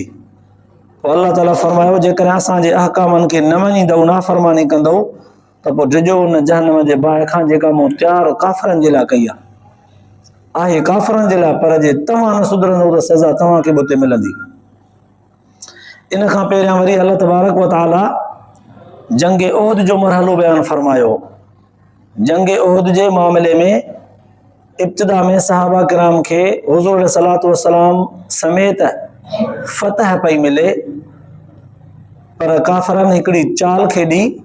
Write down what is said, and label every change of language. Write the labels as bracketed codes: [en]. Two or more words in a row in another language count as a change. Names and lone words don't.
[sd] पोइ अल्लाह ताला फरमायो जेकॾहिं असांजे अहकामनि खे न मञींदव, नाफ़रमानी कंदव त पोइ डिॼो उन जहन्नम जे बाहि खां जेका मूं तयारु काफ़रनि जे लाइ कई आहे काफ़रनि जे लाइ, पर जे तव्हां न सुधरंदव त सज़ा तव्हांखे बि उते मिलंदी। इन खां पहिरियां वरी [ar] الله تبارك وتعالى [sd] जंग उहद जो मरहलो बयान फरमायो। जंग उहद जे मामले में इब्तिदा में सहाबा किराम खे हुज़ूर [ar] الصلاة والسلام [sd] समेत फतह पई मिले, पर काफ़रनि हिकिड़ी चाल खेॾी।